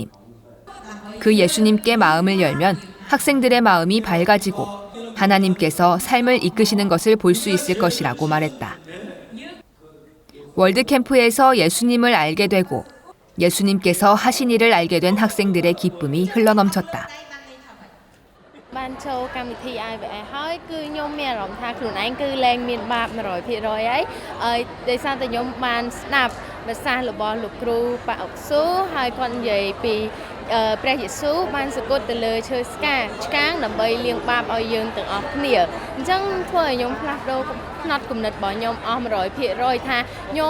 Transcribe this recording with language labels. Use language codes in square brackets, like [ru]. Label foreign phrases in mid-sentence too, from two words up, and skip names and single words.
[ko] 그 예수님께 마음을 열면 학생들의 마음이 밝아지고 하나님께서 삶을 이끄시는 것을 볼 수 있을 것이라고 말했다. 월드캠프에서 예수님을 알게 되고 예수님께서 하신 일을 알게 된 학생들의 기쁨이 흘러넘쳤다. [km] បានចូលកម្មវិធី IVF ហើយគឺខ្ញុំមានអារម្មណ៍ថាខ្លួនឯងគឺលែងមានបាប 100% ហើយដោយសារតែខ្ញុំបានស្ដាប់ប្រសាសន៍របស់លោកគ្រូប៉ាអុកស៊ូហើយគាត់និយាយពីព្រះយេស៊ូវ បានសគត់ទៅលើឈើឆ្កាងដើម្បីលាងបាបឲ្យយើងទាំងអស់គ្នាអញ្ចឹងធ្វើឲ្យខ្ញុំផ្លាស់ប្ដូរផ្នត់គំនិតរបស់ខ្ញុំអស់ 100% ថាខ្ញុំ